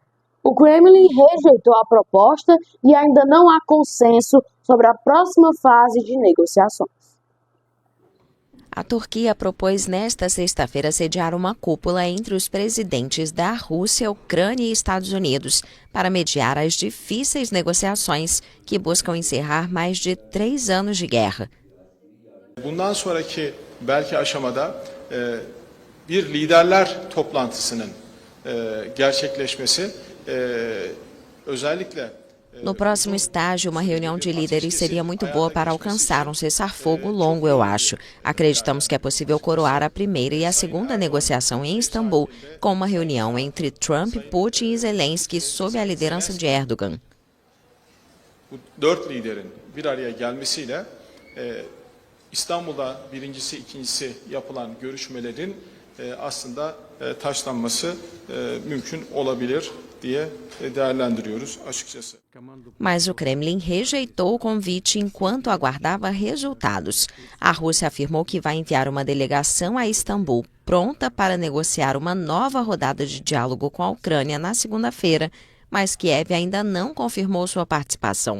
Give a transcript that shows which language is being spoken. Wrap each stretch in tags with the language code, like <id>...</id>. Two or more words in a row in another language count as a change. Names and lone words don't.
<pt>O Kremlin rejeitou a proposta e ainda não há consenso sobre a próxima fase de negociações. A Turquia propôs nesta sexta-feira sediar uma cúpula entre os presidentes da Rússia, Ucrânia e Estados Unidos para mediar as difíceis negociações que buscam encerrar mais de 3 anos de guerra.</pt> <tr>Bundan sonraki belki aşamada bir liderler toplantısının gerçekleşmesi özellikle</tr> <pt>No próximo estágio, uma reunião de líderes seria muito boa para alcançar um cessar-fogo longo, eu acho. Acreditamos que é possível coroar a primeira e a segunda negociação em Istambul com uma reunião entre Trump, Putin e Zelensky sob a liderança de Erdogan.</pt> <tr>Bu 4 liderin bir araya gelmesiyle İstanbul'da birincisi, ikincisi yapılan görüşmelerin aslında taşlanması mümkün olabilir. diye değerlendiriyoruz açıkçası.</tr> <pt>Mas o Kremlin rejeitou o convite enquanto aguardava resultados. A Rússia afirmou que vai enviar uma delegação a Istambul, pronta para negociar uma nova rodada de diálogo com a Ucrânia na segunda-feira, mas Kiev ainda não confirmou sua participação.</pt>